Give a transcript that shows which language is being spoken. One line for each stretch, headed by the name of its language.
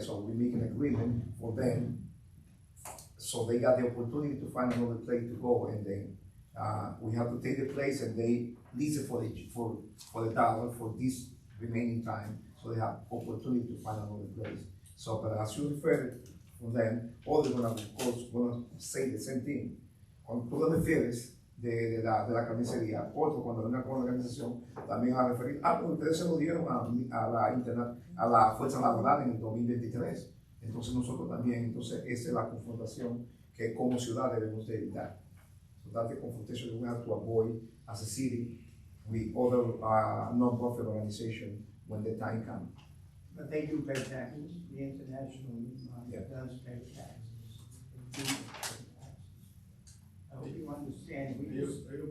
English: So we make an agreement for them, so they got the opportunity to find another place to go, and then we have to take the place and they lease it for the dollar for this remaining time, so they have opportunity to find another place. So, but as you referred from them, all they're gonna, of course, gonna say the same thing.
Spanish: Cuando tú te refieres de la carnicería, otro cuando una organización también va a referir, pues ustedes se lo dieron a la fuerza laboral en el 2023. Entonces nosotros también, entonces esa es la confrontación que como ciudad debemos de evitar.
English: So that's the confrontation that we have to avoid as a city with other non-profit organizations when the time comes. But they do pay taxes, the international does pay taxes. They do pay taxes. I hope you understand, we just.